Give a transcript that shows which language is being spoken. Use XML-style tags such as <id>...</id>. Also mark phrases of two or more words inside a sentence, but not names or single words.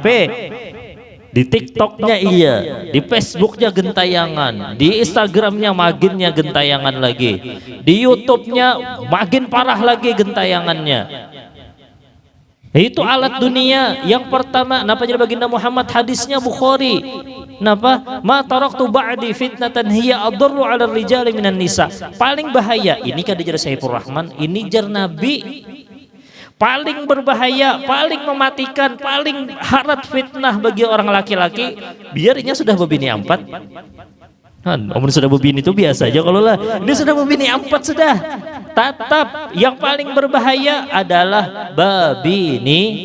<bjn>Di TikToknya iya, di Facebooknya gentayangan, di Instagramnya maginnya gentayangan lagi, di YouTube-nya makin parah lagi gentayangannya. Itu alat dunia yang pertama. Napa jadi baginda Muhammad hadisnya Bukhari? Napa?</bjn> <ar>ما تركت بعدي فتنة هي أضر على الرجال من النساء.</ar> <bjn>Paling bahaya ini kada jar Saifur Rahman, ini jar Nabi. Paling berbahaya, paling mematikan, paling harat fitnah bagi orang laki-laki, biarnya sudah berbini empat. Namun sudah berbini itu biasa aja kalau lah. Ini sudah berbini empat sudah. Tetap yang paling berbahaya adalah babini.</bjn>